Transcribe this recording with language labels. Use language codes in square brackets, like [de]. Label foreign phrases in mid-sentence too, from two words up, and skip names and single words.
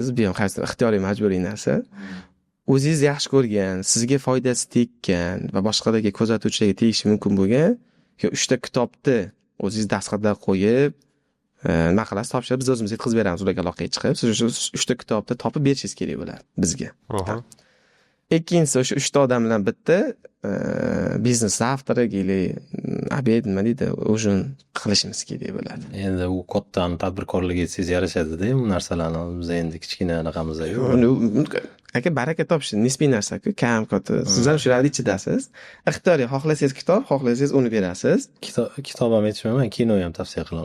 [uz] Bu ham qaysi ixtiyoriy majburiy narsa. O'zingiz yaxshi ko'rgan, sizga foydasi tekkan va boshqalarga kuzatuvchilarga tegishi mumkin bo'lgan yo 3 ta kitobni o'zingiz dastxatlar qo'yib, nima qilasiz, topshirib biz o'zimiz yetkazib beramiz ularga aloqaga chiqib, siz o'sha 3 ta kitobni topib berishingiz kerak bo'ladi bizga. Ikkinchisi o'sha 3 ta odam bilan bitta biznes [ru] завтрак или обед [uz] nima deydi, ужин qilishimiz kerak bo'ladi. Endi u kattani tadbirkorlik etsangiz yarashadi-da, bu narsalarni biz endi kichkina anaqamizda yo'q. Aka baraka topish nisbiy narsa-ku, kam katta. Siz ham shularning ichidasiz. Ixtiyoriy, xohlasangiz kitob, xohlasangiz uni berasiz. Kitob ham aytishmayman, kino ham tavsiya qilaman.